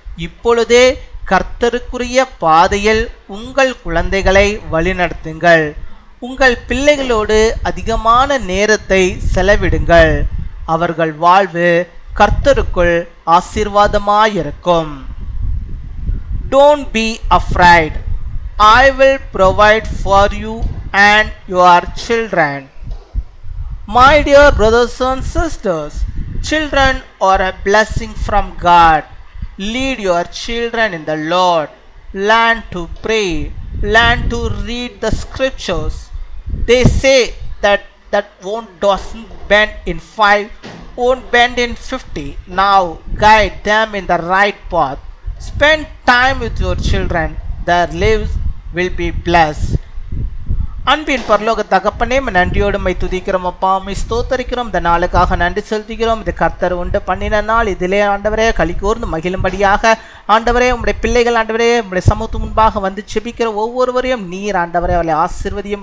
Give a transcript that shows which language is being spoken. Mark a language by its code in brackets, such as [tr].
[ta] இப்பொழுதே கர்த்தருக்குரிய பாதையில் உங்கள் குழந்தைகளை வழிநடத்துங்கள். உங்கள் பிள்ளைகளோடு அதிகமான நேரத்தை செலவிடுங்கள். அவர்கள் வாழ்வு கர்த்தருக்குள் ஆசீர்வாதமாயிருக்கும். [en] Don't be afraid. I will provide for you and your children. My dear brothers and sisters, children are a blessing from God. Lead your children in the Lord. Learn to pray. Learn to read the scriptures. They say that doesn't bend in 5, won't bend in 50. Now guide them in the right path. Spend time with your children. Their lives will be blessed. [ta] அன்பின் பரலோக தகப்பனே, நன்றியோடு my துதிக்கிறோம் அப்பா, my ஸ்தோத்தரிக்கிறோம். இந்த நாளுக்காக நன்றி செலுத்துகிறோம். இது கர்த்தர் உண்டு பண்ணின நாள். இதிலே ஆண்டவரே களி கூர்ந்து மகிழும்படியாக ஆண்டவரே உம்முடைய பிள்ளைகள் ஆண்டவரே உம்முடைய சமூகத்து முன்பாக வந்து செபிக்கிற ஒவ்வொருவரையும் நீர் ஆண்டவரே அவளை ஆசீர்வதியும்.